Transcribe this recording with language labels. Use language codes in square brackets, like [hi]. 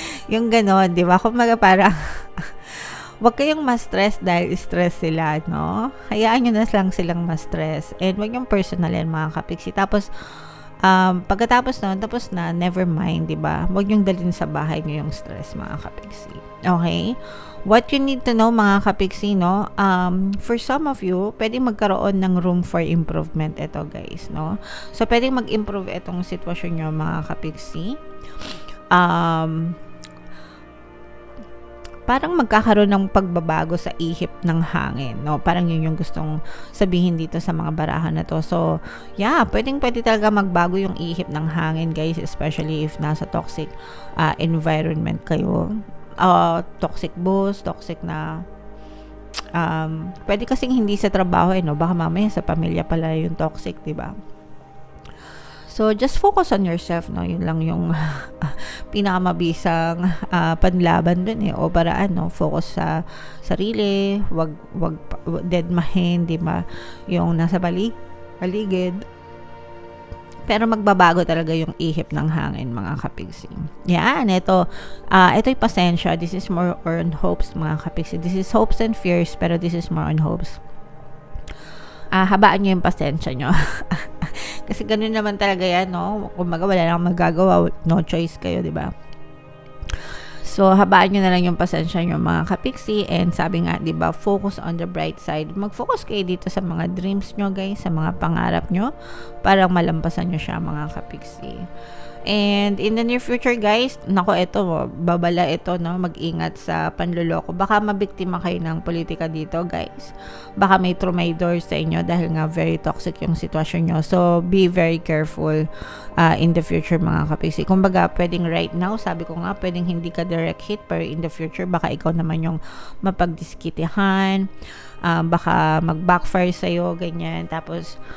[tl] Yung ganon, di ba? Kumbaga parang wag kayong ma-stress dahil stress sila, no? Hayaan nyo na lang silang ma-stress. And wag yung personalin mga kapiksi. Tapos, pagkatapos nun, tapos na, never mind, diba? Wag yung dalhin sa bahay nyo yung stress mga kapiksi. [en] Okay? What you need to know mga kapiksi, no? For some of you, pwedeng magkaroon ng room for improvement ito guys, no? [tl] So, pwedeng mag-improve itong sitwasyon nyo mga kapiksi. Parang magkakaroon ng pagbabago sa ihip ng hangin, no? Parang yun yung gustong sabihin dito sa mga barahan na to. So, yeah, pwede talaga magbago yung ihip ng hangin, guys, [en] especially if [tl] nasa toxic environment kayo. Toxic boss, toxic na pwede kasing hindi sa trabaho, no? Baka mamaya sa pamilya pala yung toxic, diba? [en] So, just focus on yourself, [tl] no? Yun lang yung pinakamabisang panlaban dun, o paraan, no? Focus sa sarili, wag deadmahin, di ba? Yung nasa paligid. Pero magbabago talaga yung ihip ng hangin, mga kapiksi. Yan, ito'y pasensya. [en] This is more on hopes, mga kapiksi. This is hopes and fears, pero this is more on hopes. [tl] Habaan nyo yung pasensya nyo. Kasi ganun naman talaga yan, no? Kumbaga wala nang magagawa, no choice kayo, di ba? So, habaan nyo na lang yung pasensya nyo mga kapiksi, and sabi nga, di ba, [en] focus on the bright side. [tl] Mag-focus kayo dito sa mga dreams nyo, guys, sa mga pangarap nyo, para malampasan nyo siya mga kapiksi. [en] And in the near future, guys, babala ito, no? [tl] Mag-ingat sa panluloko. Baka mabiktima kayo ng politika dito, guys. Baka may trumaydor sa inyo dahil nga very toxic yung sitwasyon nyo. [en] So, be very careful in the future, mga kapiksi. [tl] Kumbaga, pwedeng right now, sabi ko nga, pwedeng hindi ka direct hit, pero [en] in the future, [tl] baka ikaw naman yung mapagdiskitihan, baka mag-backfire sa'yo, ganyan. Tapos,